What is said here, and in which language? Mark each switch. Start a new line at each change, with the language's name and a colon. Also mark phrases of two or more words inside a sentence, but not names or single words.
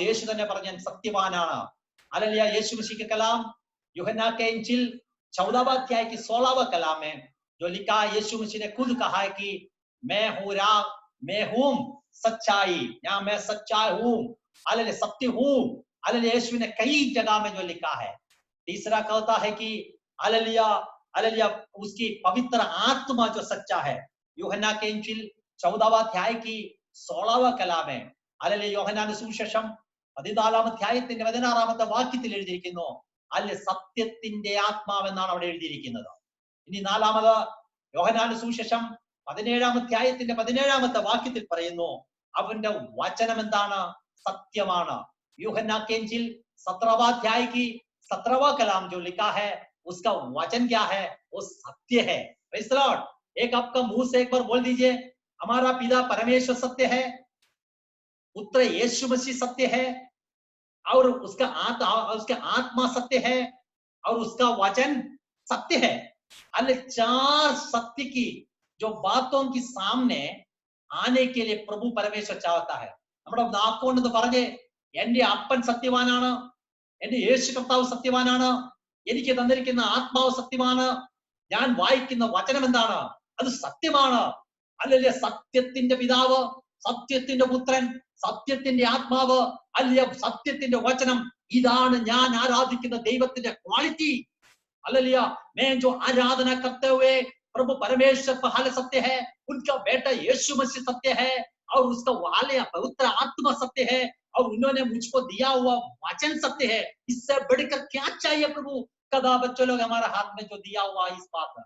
Malayalam: യേശു തന്നെ പറഞ്ഞു ഞാൻ സത്യവാനാണ്.
Hindi: हालेलुया, यीशु मसीह के कलाम यूहन्ना के इंजिल 14वां अध्याय की 16वां कलाम में जो लिखा है, यीशु मसीह ने खुद कहा है कि मैं हूं राह, मैं हूं सच्चाई, या मैं सच्चाई हूं, हालेलुया, सत्य हूं. हालेलुया, यीशु ने कई जगह में जो लिखा है. तीसरा कहता है कि हालेलुया, हालेलुया, उसकी पवित्र आत्मा जो सच्चा है. यूहन्ना के इंजिल 14वां अध्याय की 16वां कलाम में हालेलुया,
Malayalam: യോഹന്നാന്റെ സുവിശേഷം 14-ാം അധ്യായത്തിന്റെ 16-ാമത്തെ വാക്യത്തിൽ എഴുതിയിരിക്കുന്നു, അല്ലെ സത്യത്തിന്റെ ആത്മാവെന്നാണ് അവിടെ എഴുതിയിരിക്കുന്നത്. ഇനി നാലാമത് യോഹന്നാന്റെ സുവിശേഷം 17-ാം അധ്യായത്തിന്റെ 17-ാമത്തെ വാക്യത്തിൽ പറയുന്നു അവന്റെ വചനം എന്താണ്? സത്യമാണ്.
Hindi: यूहन्ना के इंजिल 17वां अध्याय की 17वां कलाम जो लिखा है उसका वचन क्या है? वो सत्य है.
English: Praise the Lord.
Hindi: एक आपका मुंह से एक बार बोल दीजिए, हमारा पिता परमेश्वर सत्य है, पुत्र यीशु मसीह सत्य है, और उसका आत्मा सत्य है, और उसका वचन सत्य है. अल्ले 4 सत्य की जो बातों की सामने आने के लिए प्रभु परमेश्वर चाहता है.
Malayalam: നമ്മുടെ നാക്കുകൊണ്ട് പറഞ്ഞേ, എന്റെ അപ്പൻ സത്യവാനാണ്, എന്റെ യേശു കർത്താവ് സത്യവാനാണ്, എനിക്ക് തന്നിരിക്കുന്ന ആത്മാവ് സത്യമാണ്, ഞാൻ വായിക്കുന്ന വചനം എന്താണ്? അത് സത്യമാണ്. അല്ലല്ലേ, സത്യത്തിന്റെ പിതാവ്, സത്യത്തിന്റെ പുത്രൻ, സത്യത്തിന്റെ ആത്മാവ്, അല്ല സത്യത്തിന്റെ വചനം, ഇതാണ് ഞാൻ ആരാധിക്കുന്ന ദൈവത്തിന്റെ ക്വാളിറ്റി.
Hindi: हालेलुया, मैं जो आराधना करते हुए प्रभु परमेश्वर पहल सत्य है, उनका बेटा यीशु मसीह सत्य है, और उसका वाले पवित्र आत्मा सत्य है, और उन्होंने मुझको दिया हुआ वचन सत्य है. इससे बढ़कर क्या चाहिए प्रभु? कदा बच्चों लोग हमारे हाथ में जो दिया हुआ इस बात है.